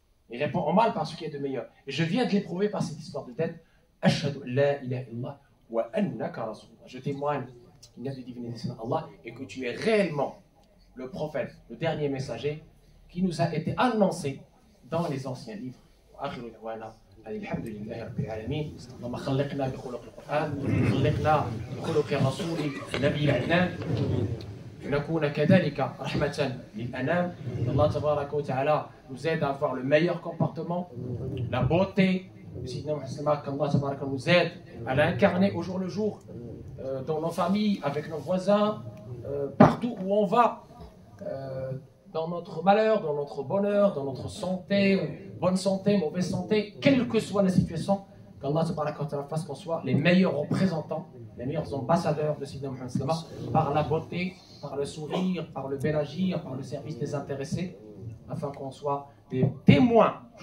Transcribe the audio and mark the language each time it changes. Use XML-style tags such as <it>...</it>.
<fr>Il répond au mal par ce qui est de meilleur. Et je viens de l'éprouver par cette histoire de dette.</fr> <ar>Ashhadu la ilaha illallah wa annaka rasulullah.</ar> <fr>Je témoigne qu'il n'y a de divinité sans Allah et que tu es réellement le prophète, le dernier messager qui nous a été annoncé dans les anciens livres.</fr> <ar>الحمد لله رب العالمين اللهم خلقنا بخلق القرآن خلقنا بخلق الرسول النبي العدنان نكون كذلك رحمة للأنام. Allah tabaraka wa ta'ala</ar> <fr>nous aide à avoir le meilleur comportement, la beauté de Sidna Muhammad, qu'Allah tabaraka nous aide à l'incarner au jour le jour dans nos familles, avec nos voisins, partout où on va, dans notre malheur, dans notre bonheur, dans notre santé, bonne santé, mauvaise santé, quelle que soit la situation, qu'Allah fasse qu'on soit les meilleurs représentants, les meilleurs ambassadeurs de Sidna Muhammad par la beauté, par le sourire, par le bel agir, par le service désintéressé, afin qu'on soit des témoins,</fr>